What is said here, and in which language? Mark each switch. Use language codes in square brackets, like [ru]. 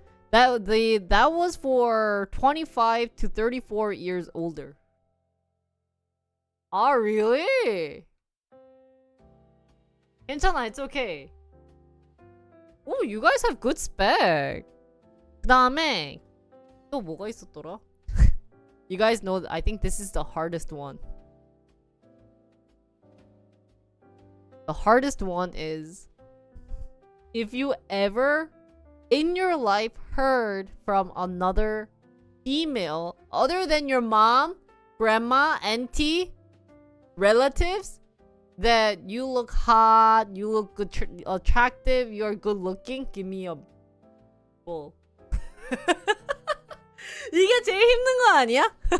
[en] That was for 25 to 34 years older. Ah, really? [ko] 괜찮아, [en] it's okay. Oh, you guys have good spec. [ko] 그다음에 또 뭐가 있었더라? [en] You guys know, I think this is the hardest one. The hardest one is if you ever in your life heard from another female other than your mom, grandma, auntie, relatives that you look hot, you look good, attractive, you're good looking, give me a bull. [ko] 이게 제일 힘든 거 아니야?